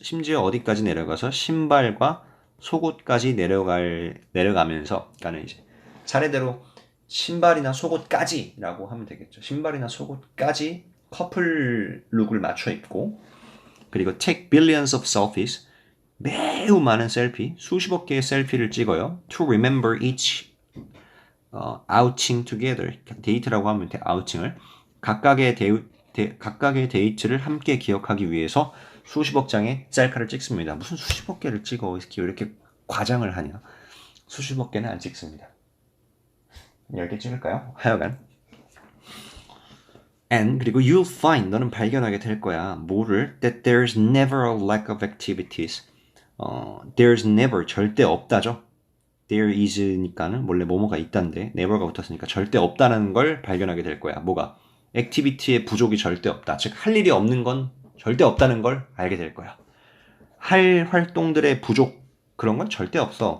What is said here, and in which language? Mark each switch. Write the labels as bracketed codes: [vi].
[ko] 심지어 어디까지 내려가서 신발과 속옷까지 내려가면서, 그러니까는 이제 차례대로 신발이나 속옷까지라고 하면 되겠죠. 신발이나 속옷까지 커플 룩을 맞춰 입고, 그리고 [en] take billions of selfies. [ko] 매우 많은 셀피, 수십억 개의 셀피를 찍어요. [en] To remember each outing together. [ko] 데이트라고 하면 돼, 아우팅을. 각각의 데이트를 함께 기억하기 위해서 수십억 장의 셀카를 찍습니다. 무슨 수십억 개를 찍어? 이렇게 과장을 하냐? 수십억 개는 안 찍습니다. 10개 찍을까요? 하여간. And 그리고 [en] you'll find [ko] 너는 발견하게 될 거야. 뭐를? [en] That there's never a lack of activities. There's never [ko] 절대 없다죠. [en] There is [ko] 니까는 원래 뭐뭐가 있다인데 never가 붙었으니까 절대 없다는 걸 발견하게 될 거야. 뭐가? 액티비티의 부족이 절대 없다. 즉 할 일이 없는 건 절대 없다는 걸 알게 될 거야. 할 활동들의 부족 그런 건 절대 없어.